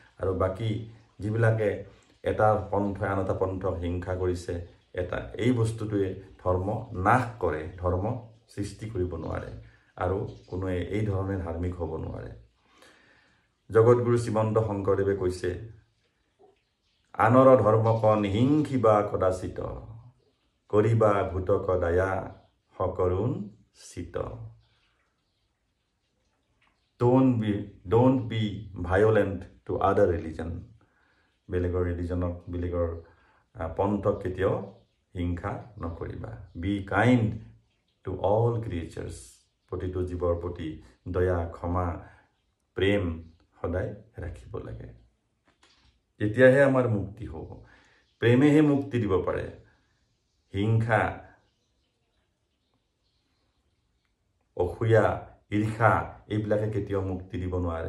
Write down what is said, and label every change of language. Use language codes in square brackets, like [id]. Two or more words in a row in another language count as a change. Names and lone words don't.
[as] আৰু বাকী যিবিলাকে এটা পন্থই আন এটা পন্থক হিংসা কৰিছে, এই বস্তুটোৱে ধৰ্ম নাশ কৰে, ধৰ্ম সৃষ্টি কৰিব নোৱাৰে আৰু কোনোৱে এই ধৰণে ধাৰ্মিক হ'ব নোৱাৰে। জগতগুৰু শ্ৰীমন্ত শংকৰদেৱে কৈছে, আনৰ ধৰ্মক নিহিংসিবা কদাচিত, কৰিবা ভূতক দয়া সকৰুণ চিত। [en] Don't be violent to other religion. [as] বেলেগৰ ৰিলিজনক, বেলেগৰ পন্থক কেতিয়াও হিংসা নকৰিবা। [en] Be kind to all creatures. [as] প্ৰতিটো জীৱৰ প্ৰতি দয়া, ক্ষমা, প্ৰেম সদায় ৰাখিব লাগে। তেতিয়াহে আমাৰ মুক্তি হ'ব। প্ৰেমেহে মুক্তি দিব পাৰে। হিংসা, অসূয়া, ঈৰ্ষা এইবিলাকে কেতিয়াও মুক্তি দিব নোৱাৰে।